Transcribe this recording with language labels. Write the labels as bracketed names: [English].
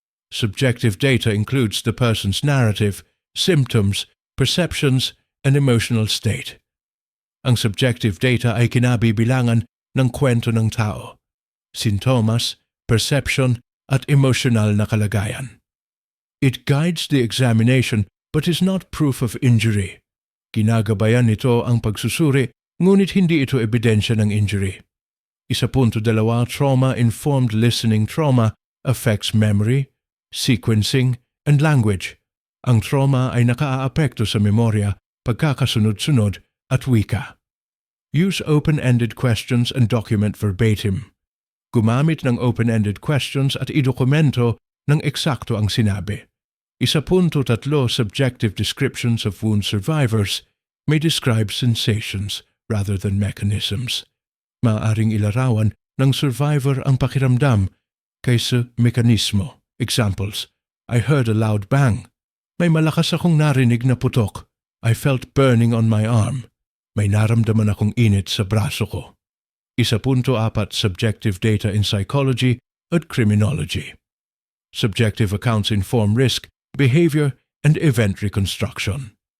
[English] Subjective data includes the person's narrative, symptoms, perceptions, and emotional state. [Filipino] Ang subjective data ay kinabibilangan ng kwento ng tao, sintomas, perception, at emotional na kalagayan. [English] It guides the examination but is not proof of injury. [Filipino] Ginagabayan nito ang pagsusuri, ngunit hindi ito ebidensya ng injury. [English] 1.2 Trauma-informed listening trauma affects memory, sequencing, and language. [Filipino] Ang trauma ay nakaaapekto sa memorya, pagkakasunod-sunod, at wika. [English] Use open-ended questions and document verbatim. [Filipino] Gumamit ng open-ended questions at idokumento ng eksakto ang sinabi. [English] 1.3 Subjective descriptions of wound survivors may describe sensations rather than mechanisms. [Filipino] Maaaring ilarawan ng survivor ang pakiramdam kaysa mekanismo. [English] Examples: I heard a loud bang. [Filipino] May malakas akong narinig na putok. [English] I felt burning on my arm. [Filipino] May naramdaman akong init sa braso ko. [English] 1.4 Subjective data in psychology at criminology. Subjective accounts inform risk, behavior, and event reconstruction.